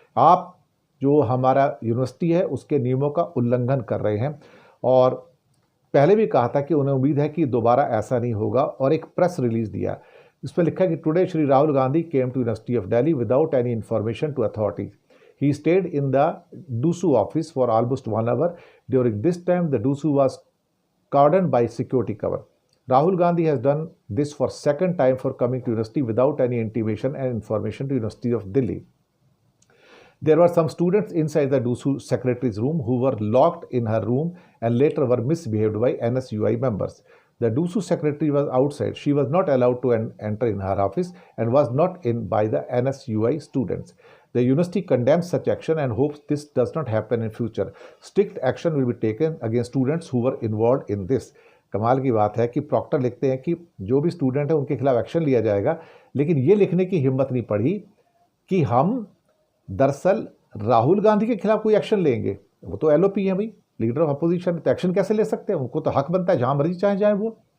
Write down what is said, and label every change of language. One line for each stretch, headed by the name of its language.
Hindi: आप जो हमारा यूनिवर्सिटी है उसके नियमों का उल्लंघन कर रहे हैं और पहले भी कहा था कि उन्हें उम्मीद है कि दोबारा ऐसा नहीं होगा और एक प्रेस रिलीज दिया। इसमें लिखा है कि
English: Today Shri Rahul Gandhi came to University of Delhi without any information to authorities. He stayed in the DUSU office for almost 1 hour. During this time, the DUSU was cordoned by security cover. Rahul Gandhi has done this for second time for coming to university without any intimation and information to University of Delhi. There were some students inside the DUSU secretary's room who were locked in her room and later were misbehaved by NSUI members. The DUSU secretary was outside. She was not allowed to enter in her office and was not in by the NSUI students. The university condemns such action and hopes this does not happen in future. Strict action will be taken against students who were involved in this.
Hindi: कमाल की बात है कि Procter लिखते हैं कि जो भी स्टूडेंट है उनके खिलाफ एक्शन लिया जाएगा, लेकिन ये लिखने की हिम्मत नहीं पड़ी कि हम दरअसल राहुल गांधी के खिलाफ कोई एक्शन लेंगे। वो तो एलओपी है भाई,
English: leader of opposition,
Hindi: तो एक्शन कैसे ले सकते हैं? उनको तो हक बनता है जहां मर्जी चाहे जाए वो।